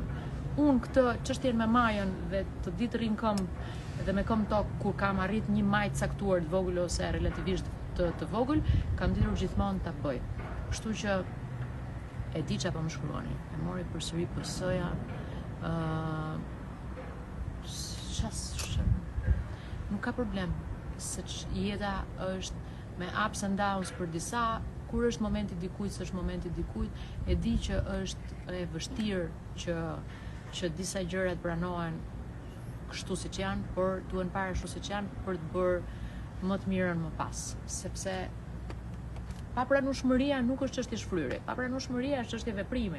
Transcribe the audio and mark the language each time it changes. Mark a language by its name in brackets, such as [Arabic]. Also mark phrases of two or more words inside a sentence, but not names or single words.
[Albanian] Unë këtë çështjen me majën dhe të ditë rrin këmbë dhe me këmbë tokë kur kam arrit një majë caktuar të vogël ose relativisht të vogël, kam ditur gjithmonë ta bëj. Kështu që e di çfarë po më shkruani. E mori përsëri PS-ja. Nuk ka problem, se jeta është me [English] ups and downs [Albanian] për disa, kur është momenti dikujt, s'është momenti dikujt, e di që është e vështirë që disa gjërat pranohen kështu siç janë, por duhen parë ashtu siç janë për të bërë më të mirën më pas, sepse papranueshmëria nuk është çështje shfryri, papranueshmëria është çështje veprimi.